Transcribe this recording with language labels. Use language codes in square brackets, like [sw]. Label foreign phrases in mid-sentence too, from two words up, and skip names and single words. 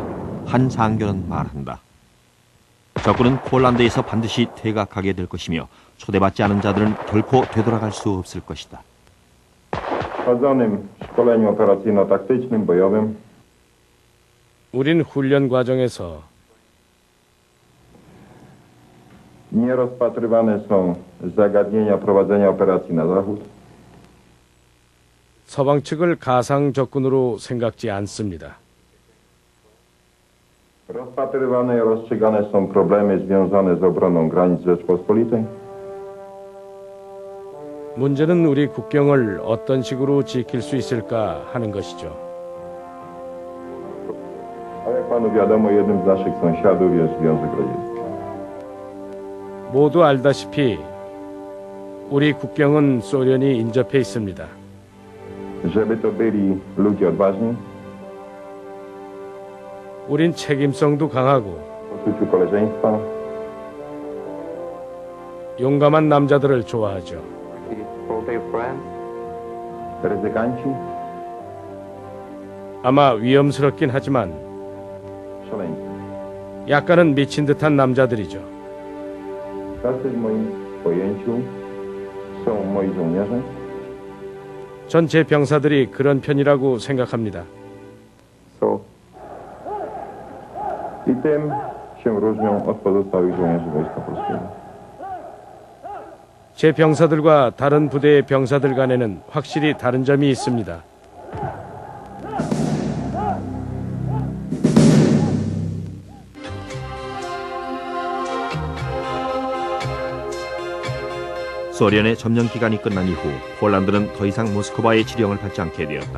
[ko] 한 장교는 말한다. 적군은 폴란드에서 반드시 퇴각하게 될 것이며 초대받지 않은 자들은 결코 되돌아갈 수 없을 것이다. 우린 훈련 과정에서 [pl] Nie rozpatrywane są zagadnienia prowadzenia operacji na zachód. [ko] 서방 측을 가상 적군으로 생각지 않습니다. [pl] Rozpatrywane i rozstrzygane są problemy związane z obroną granic Rzeczpospolitej. [ko] 문제는 우리 국경을 어떤 식으로 지킬 수 있을까 하는 것이죠. [pl] panu wiadomo, jednym z naszych sąsiadów jest Związek Radziecki. [ko] 모두 알다시피 우리 국경은 소련이 인접해 있습니다. [pl] Żeby to byli ludzie odważni, [ko] 우린 책임성도 강하고 [pl] w poczuciu koleżeństwa, [ko] 용감한 남자들을 좋아하죠. [pl] ryzykanci, [ko] 아마 위험스럽긴 하지만 [pl] szaleńcy. [ko] 약간은 미친 듯한 남자들이죠. [pl] Tacy w moim pojęciu są moi żołnierze. [ko] 전 제 병사들이 그런 편이라고 생각합니다. [pl] Są i tym się różnią od pozostałych żołnierzy Wojska Polskiego. [ko] 제 병사들과 다른 부대의 병사들 간에는 확실히 다른 점이 있습니다. 소련의 점령 기간이 끝난 이후 폴란드는 더 이상 모스크바의 지령을 받지 않게 되었다.